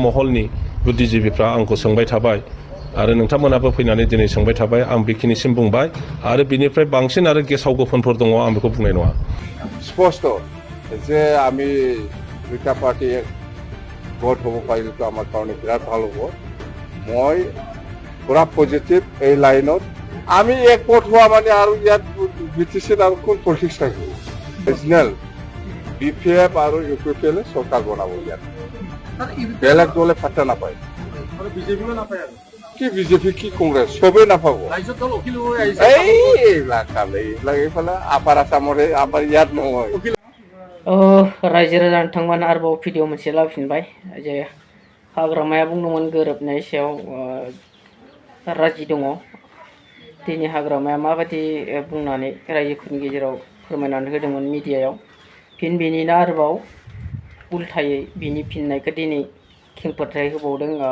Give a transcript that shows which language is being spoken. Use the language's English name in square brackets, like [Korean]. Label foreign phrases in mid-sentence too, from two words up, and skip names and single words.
[Bodo] महलनि बुद्धिजीबिफ्रा आंखौ सोंबाय थाबाय आरो नोंथांमोनाबो फैनानै दिनै सोंबाय थाबाय आं बेखिनिसिम बुंबाय आरो बिनिफ्राय बांसिन आरो गेसाव गोफोनफोर दङ आं बेखौ बुंनाय नङा [Assamese] স্পষ্ট যে আমি দুটা পাৰ্টি ভোট হ'ব পাৰিলেতো আমাৰ কাৰণে বিৰাট ভাল হ'ব মই পুৰা পজিটিভ এই লাইনত আমি এক ভোট হোৱা মানে আৰু ইয়াত বিটিচিত আৰু কোন পলিটিক্স থাকিব ৰিজনেল BPF আৰু UPPL চৰকাৰ বনাব ইয়াত বেলেগ দলে ফাটা নাপায় কি বিজেপি কি কংগ্ৰেছ চবেই নাপাব এইবিলাক এইফালে আপাৰ আসামৰে আমাৰ ইয়াত নহয় [Bodo] रायजो राजा नोंथांमोन आरोबाव भिडिअ मोनसे लाबोफिनबाय जे हाग्रामाया बुंदोंमोन गोरोबनाय सायाव राजि दङ दिनै हाग्रामाया माबायदि बुंनानै रायजोफोरनि गेजेराव फोरमायनानै होदोंमोन मिडियायाव फिन बेनिनो आरोबाव उल्थायै बिनि फिननायखौ दिनै खेंफोरथाय होबावदों